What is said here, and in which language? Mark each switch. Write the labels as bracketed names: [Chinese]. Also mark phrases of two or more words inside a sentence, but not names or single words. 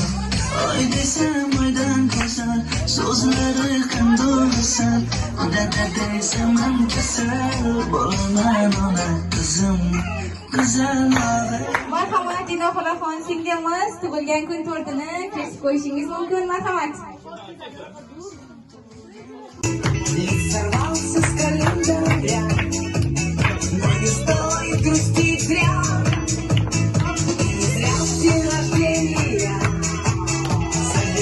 [Uzbek] Oy desam oydan go'zal, so'zlari qandoqsan, dada deysaman kasal, bo'laman ona qizim, go'zal ona. Marhamat, Dinoxonaxon singlimiz tug'ilgan kun tortini kesib qo'yishingiz mumkin, marhamat. [Russian] Сорвался с календаря, но не стоит грустить зря. И не зря в день рождения